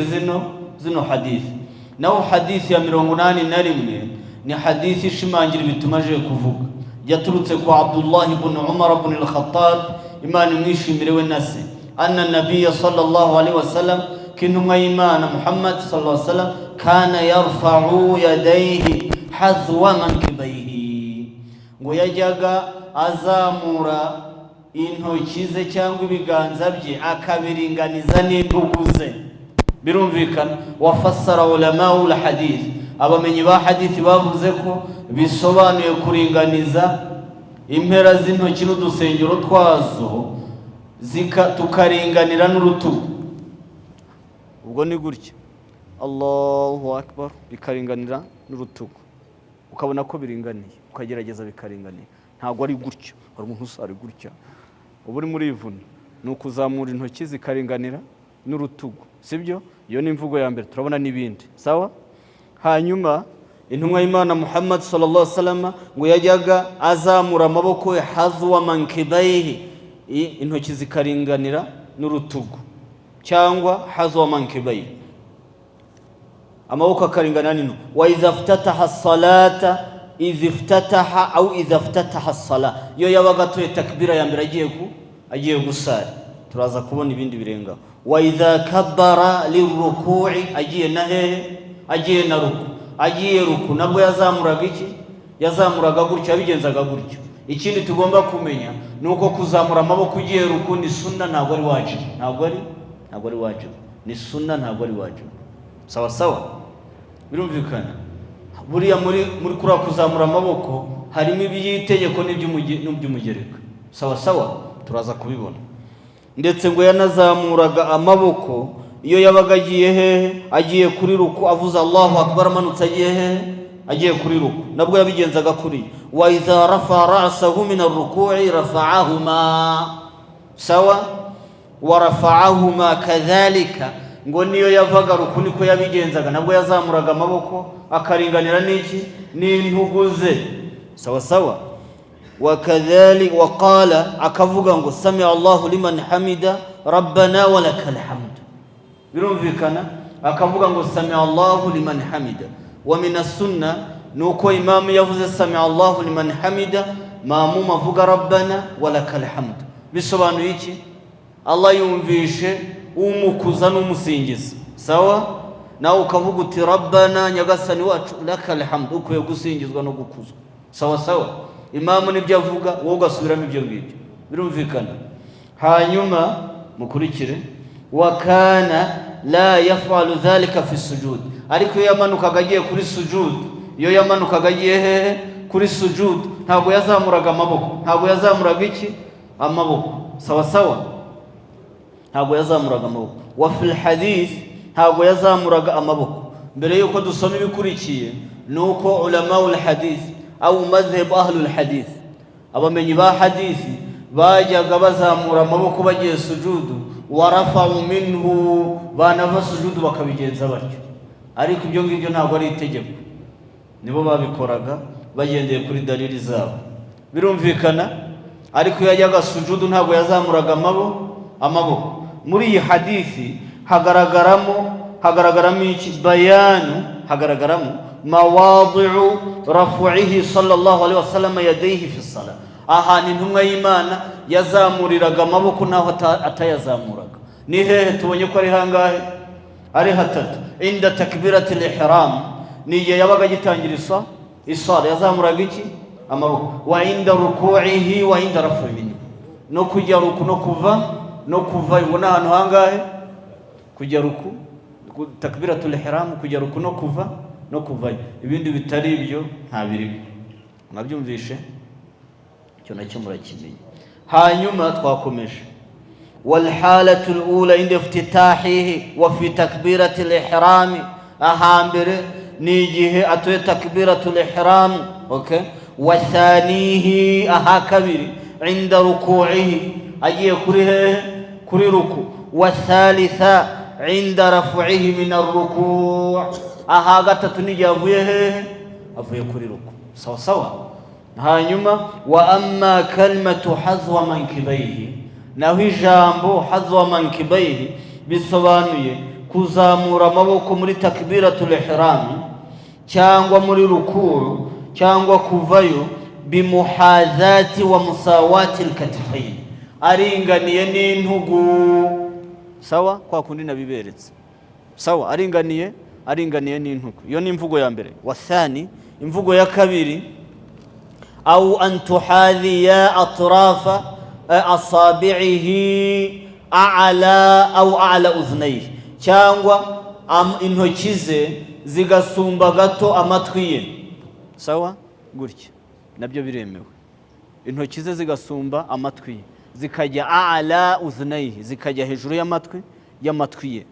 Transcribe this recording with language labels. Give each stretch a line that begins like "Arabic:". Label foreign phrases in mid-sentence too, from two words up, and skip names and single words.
Kinyarwanda: zino hadith naho hadith ya 81 ni hadith ishimangira bitumaje kuvuga yaturutse kwa Abdullah ibn Umar ibn al-Khattab Imana imwishimire we nase
Arabic: أن النبي صلى الله عليه وسلم
Kinyarwanda: kintumwa y'Imana Muhammad
Arabic: صلى الله عليه وسلم كان يرفع يديه حذو منكبيه
Kinyarwanda: ngo yajyaga azamura intoki ze cyangwa ibiganza bye akabiringaniza n'intugu ze birumvikana
Arabic: وفسر علماء الحديث
Kinyarwanda: abamenyi ba hadith bavuze ko bisobanuye kuringaniza impera z'intoki n'udusengero twazo tukaringanira n'urutugu ubwo ni gutya
Arabic: الله أكبر
Kinyarwanda: bikaringanira n'urutugu ukabona ko biringaniye ukagerageza bikaringaniye ntago ari gutya hari umuntu usari gutya ubu muri ivuna ni ukuzamura intoki zikaringanira n'urutugu sibyo iyo ni imvugo ya mbere turabona n'ibindi sawa hanyuma intumwa y'Imana Muhammad
Arabic: صلى الله عليه وسلم
Kinyarwanda: ngo yajyaga azamura amaboko ye
Arabic: حذو منكبيه,
Kinyarwanda: intoki zikaringanira n'urutugu, cyangwa
Arabic: حذو منكبيه,
Kinyarwanda: amaboko akaringanira n'ino.
Arabic: وإذا افتتح الصلاة إذا افتتح أو إذا افتتح الصلاة,
Kinyarwanda: yo yabaga atoye takbira ya mbere agiye gusara, turaza kubona ibindi birenga.
Arabic: وإذا كبر للركوع,
Kinyarwanda: agiye na hehe, agiye na ruku, agiye ruku nabwo yazamuraga iki, yazamuraga gutyo, yabigenzaga gutyo. Ikindi tugomba kumenya nuko kuzamura amaboko ugiye ruku ni sunna, ntabwo ari wajibu, ntabwo ari wajibu, ni sunna, ntabwo ari wajibu. Sawa sawa, birumvikana. Buriya muri kuri kuzamura amaboko harimo iby'itegeko n'iby'umugereka. Sawa sawa, turaza kubibona. Ndetse ngo yanazamuraga amaboko iyo yabaga agiye hehe, agiye kuri ruku, avuza
Arabic: الله أكبر,
Kinyarwanda: amanutse agiye hehe, agiye kuri ruku, nabwo yabigenzaga kuri.
Arabic: وإذا رفع رأسه من الركوع رفعهما, sawa, ورفعهما كذلك,
Kinyarwanda: ngo niyo yavaga ruku niko yabigenzaga, nabwo yazamuraga amaboko akaringanira n'iki, n'intugu ze. Sawa sawa.
Arabic: وكذلك وقال,
Kinyarwanda: akavuga ngo
Arabic: سمع الله لمن حمده ربنا ولك الحمد, birumvikana.
Kinyarwanda: Akavuga ngo
Arabic: سمع الله لمن حمده. ومن السنة
Kinyarwanda: nuko imamu yavuze
Arabic: سمع الله لمن حمده,
Kinyarwanda: maamuma avuga
Arabic: ربنا ولك الحمد.
Kinyarwanda: Bisobanuye iki? Allah yumvishe umukuza n'umusingiza, sawa, nawe ukavuga uti rabbana, nyagasani wacu,
Arabic: لك الحمد,
Kinyarwanda: ukwiye gusingizwa no gukuzwa. Sawa sawa. Imamu nibyo avuga, wowe ugasubiramo ibyo ngibyo, birumvikana. Hanyuma mukurikire,
Arabic: وكان لا يفعل ذلك في السجود,
Kinyarwanda: ariko iyo yamanukaga agiye kuri sujud, iyo yamanukaga agiye hehe, kuri sujud, ntabwo yazamuraga amaboko, ntabwo yazamuraga iki, amaboko. Sawa sawa, ntabwo yazamuraga amaboko.
Arabic: وفي الحديث,
Kinyarwanda: ntabwo yazamuraga amaboko. Mbere yuko dusoma ibikurikiye, nuko
Arabic: علماء الحديث أو مذهب أهل الحديث,
Kinyarwanda: abamenyi ba hadithi bajyaga bazamura amaboko bagiye sujudu,
Arabic: والرفع منه,
Kinyarwanda: banava sujudu bakabigenza batyo. Ariko ibyo ngibyo ntabwo ari itegeko, nibo babikoraga bagendeye kuri dalili zabo, birumvikana. Ariko yajyaga sujudu ntabwo yazamuraga amaboko. Muri iyi hadithi hagaragaramo iki, bayanu, hagaragaramo
Arabic: مواضع رفعه صلى الله عليه وسلم يديه في الصلاة,
Kinyarwanda: ahantu intumwa y'Imana yazamuriraga amaboko naho atayazamuraga. Ni hehe? Tubonye ko ari hangahe, ari hatatu.
Arabic: عند تكبيرة الإحرام,
Kinyarwanda: niye yabaga gitangira isala yazamuraga iki, amaboko.
Arabic: وعند ركوعه وعند رفعه,
Kinyarwanda: no kujya ruku no kuva ngo nahantu hangahe, kujya ruku,
Arabic: تكبيرة الإحرام,
Kinyarwanda: kujya ruku no kuva. Ibindi bitari ibyo nta birimo, mwabyumvishe, icyo nacyo murakimenye. Hanyuma twakomeje,
Arabic: والحالة الأولى عند افتتاحه وفي تكبيرة الإحرام,
Kinyarwanda: ahambere ni igihe atoye
Arabic: تكبيرة الإحرام,
Kinyarwanda: okay.
Arabic: وثانيها,
Kinyarwanda: ahakabiri
Arabic: عند ركوعه,
Kinyarwanda: agiye kuri hehe, kuri ruku.
Arabic: وثالثها عند رفعه من الركوع',
Kinyarwanda: aha gatatu ni yavuye hehe, avuye kuri ruku. Sawa sawa. Hanyuma
Arabic: وأما كلمة حذو منكبيه,
Kinyarwanda: naho ijambo
Arabic: حذو منكبيه
Kinyarwanda: bisobanuye kuzamura amaboko muri
Arabic: تكبيرة الإحرام
Kinyarwanda: cyangwa muri ruku cyangwa kuvayo,
Arabic: بمحاذاة ومساواة الكتفين,
Kinyarwanda: aringaniye n'intugu. Sawa, kwa kundi nabiberetse. Sawa, aringaniye n'intugu. Iyo ni imvugo ya mbere. Wathani, imvugo ya kabiri,
Arabic: أو أن تحاذي أطراف أصابعه أعلى أو أعلى أذنيه,
Kinyarwanda: cyangwa intoki ze zigasumba gato amatwi ye. Sawa, gutya nabyo biremewe. Intoki ze zigasumba amatwi ye, zikajya
Arabic: أعلى أذنيه,
Kinyarwanda: zikajya hejuru y'amatwi ye.